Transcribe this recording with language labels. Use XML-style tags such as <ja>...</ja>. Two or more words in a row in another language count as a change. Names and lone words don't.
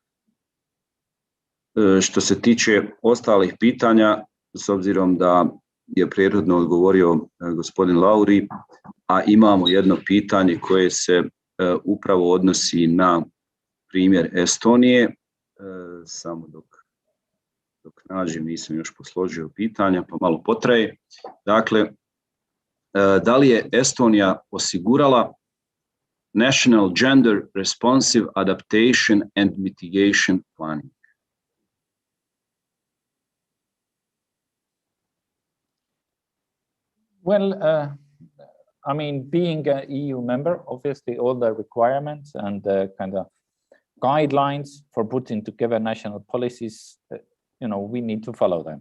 <bs>Što se tiče ostalih pitanja, s obzirom da je prethodno odgovorio gospodin Lauri, a imamo jedno pitanje koje se upravo odnosi na primjer Estonije, samo dok nađem, nisam još posložio pitanja, pa malo potraje. Dakle, da li je Estonija osigurala</bs> <en>National Gender Responsive Adaptation and Mitigation Planning? Well, I mean, being an EU member, obviously all the requirements and the guidelines for putting together national policies, we need to follow them.</en>